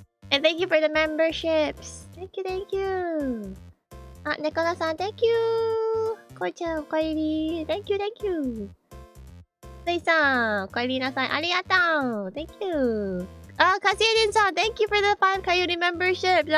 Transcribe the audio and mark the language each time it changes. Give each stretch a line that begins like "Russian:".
English: And thank you for the memberships. Thank you.
Japanese: あ、猫田さん、
English: Thank you.
Japanese: こいちゃん、おかえり。
English: Thank you.
Japanese: スイさん、おかえりなさい。ありがとう。
English: Thank you. あ、カシエデンさん、Thank you for the 5 Coyote memberships.